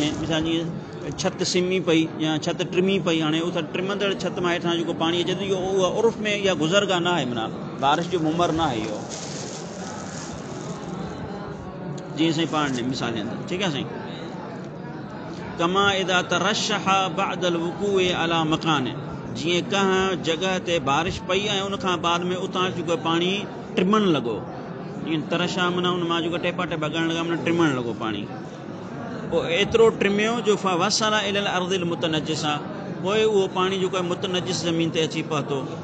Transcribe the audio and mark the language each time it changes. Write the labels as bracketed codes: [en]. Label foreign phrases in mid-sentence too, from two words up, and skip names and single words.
[sd] मिसाल जीअं छत सिमी पई या छत टिमी पई, हाणे उहा टिमंदड़ छत मां हेठां जेको पाणी अचे थो, इहो उहा उर्फ़ में इहा गुज़रगा न आहे, माना बारिश जो मुमर न आहे इहो, जीअं साईं पाण ने मिसाल ॾियनि था। ठीकु आहे साईं। [ar] كما إذا ترشح بعد الوقوع على مكان, [sd] जीअं कंहिं जॻह ते बारिश पई ऐं उनखां बाद में उतां जेको पाणी टिमण लॻो, जीअं तरशा माना उन मां जेको टेपा टेपा करणु लॻा, माना टिमण लॻो पाणी, पोइ एतिरो टिमियो जो [ar] وصل إلى الأرض المتنجسة, [sd] पोइ उहो पाणी जेको आहे मुतनजिस ज़मीन ते अची पहुतो,